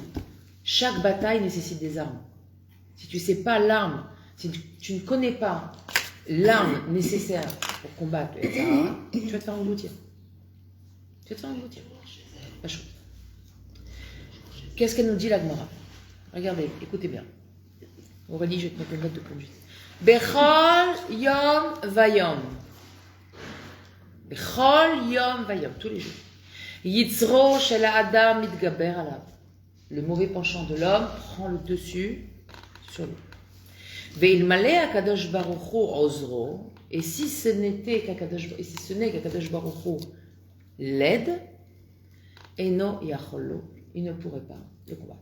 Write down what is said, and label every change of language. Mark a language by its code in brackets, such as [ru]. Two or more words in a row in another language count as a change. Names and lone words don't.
[fr] Chaque bataille nécessite des armes. Si tu ne sais pas l'arme, si tu ne connais pas l'arme nécessaire pour combattre le Yetzirah, tu vas te faire engloutir. Tu vas te faire engloutir. Pas chaud. Qu'est-ce qu'elle nous dit la Gemara? Regardez, écoutez bien. Aurélie, je vais te mettre une note de conduite. [he] בכל יום ויום. בכל יום ויום, [fr] tous les jours. [he] יצרו של האדם מתגבר עליו. [fr] Le mauvais penchant de l'homme prend le dessus sur lui. [he] ואלמלא הקדוש ברוך הוא עוזרו. [fr] Et si ce n'est qu' [he] הקדוש ברוך הוא [fr] l'aide, [he] אינו יכול לו, [fr] il ne pourrait pas le combattre.